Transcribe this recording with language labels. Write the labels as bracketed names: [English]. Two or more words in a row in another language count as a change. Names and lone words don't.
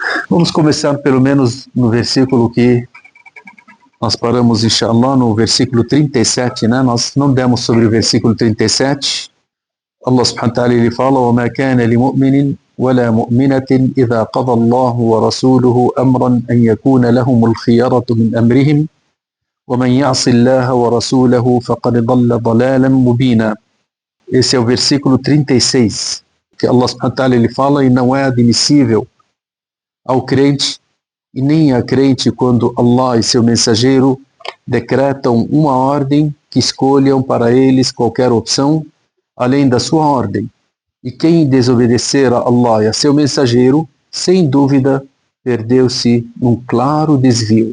[Portuguese] Vamos começar pelo menos no versículo que nós paramos, inshallah, no versículo 37, né? Nós não demos sobre o versículo 37. Allah [Arabic] سبحانه وتعالى [Portuguese] ele fala: [Arabic] وَمَا كَانَ لِمُؤْمِنٍ وَلَا مُؤْمِنَةٍ إِذَا قَضَى اللَّهُ وَرَسُولُهُ أَمْرًا أَنْ يَكُونَ لَهُمُ الْخِيَرَةُ مِنْ أَمْرِهِمْ وَمَنْ يَعْصِ اللَّهَ وَرَسُولَهُ فَقَدْ ضَلَّ ضَلَالًا مُبِينًا. [Portuguese] Esse é o versículo 36, que Allah [Arabic] سبحانه وتعالى [Portuguese] ele fala: e não é admissível ao crente e nem a crente quando Allah e seu mensageiro decretam uma ordem que escolham para eles qualquer opção além da sua ordem. E quem desobedecer a Allah e a seu mensageiro, sem dúvida, perdeu-se num claro desvio.